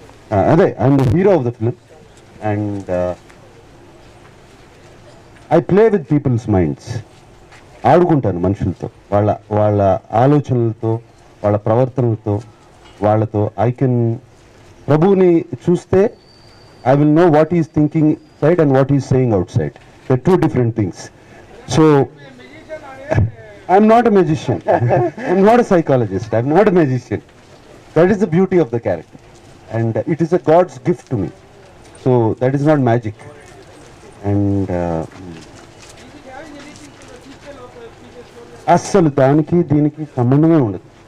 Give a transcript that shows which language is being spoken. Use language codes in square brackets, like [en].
[en] I'm the hero of the film, and I play with people's minds. [te] ఆడుకుంటాను మనుషులతో, వాళ్ళ ఆలోచనలతో, వాళ్ళ ప్రవర్తనలతో, వాళ్ళతో. ప్రభుని చూస్తే [en] I will know what he is thinking side and what he is saying outside. They're two different things. So I'm not a magician. I'm not a psychologist. I'm not a magician. That is the beauty of the character, and it is a God's gift to me. So that is not magic. [te] And అస్సలు దానికి దీనికి సంబంధమే ఉండదు.